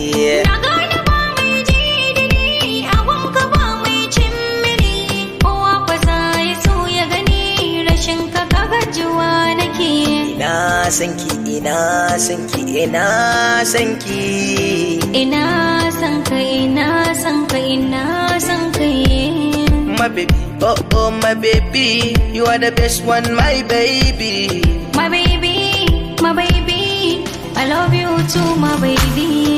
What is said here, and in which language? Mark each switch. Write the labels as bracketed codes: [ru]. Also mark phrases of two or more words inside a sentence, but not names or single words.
[ha] Na gane ba mai ji da ni, abun ka ba mai cin mini, kowa fa za ya so ya gani, rashin ka gajuwa nake. Ina san ki, ina san ki, ina san ki. Ina san ka, ina san ka, ina san ka. [en] My baby, oh oh my baby, you are the best one my baby. My baby, I love you too, my baby.